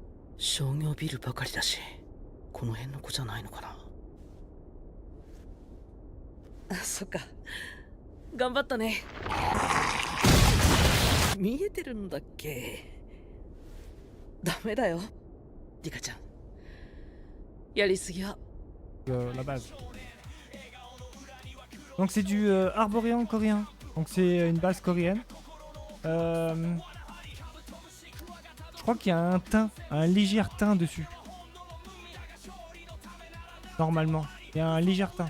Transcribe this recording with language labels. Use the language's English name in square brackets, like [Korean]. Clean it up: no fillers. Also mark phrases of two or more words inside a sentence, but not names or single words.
[Japanese] 商業ビルばかりだし、この辺の子じゃないのかな。あ、そっか。頑張ったね。見えてるんだっけ？ダメだよ、リカちゃん。やりすぎは。 [French] La base. Donc c'est du arboréen coréen. Donc c'est une base coréenne. Je crois qu'il y a un teint, un léger teint dessus. Normalement, il y a un léger teint.